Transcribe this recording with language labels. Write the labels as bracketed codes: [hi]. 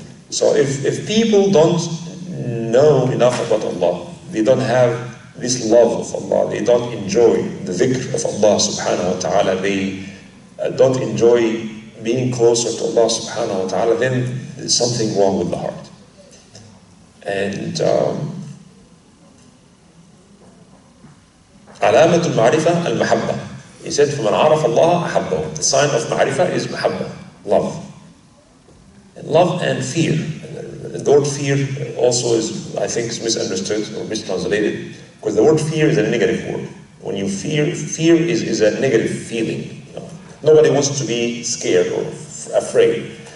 [en] So if people don't know enough about Allah, they don't have this love of Allah, they don't enjoy the dhikr of Allah subhanahu wa ta'ala, they don't enjoy being closer to Allah subhanahu wa ta'ala, then there's something wrong with the heart. And [ar] علامة المعرفة المحبة. [en] He said, [ar] فَمَنْ عَرَفَ اللَّهَ أَحَبَّهُ. [en] The sign of ma'rifah is mahabba, love. And love and fear. The word fear also is, I think, is misunderstood or mistranslated, because the word fear is a negative word. When you fear is a negative feeling. Nobody wants to be scared or afraid.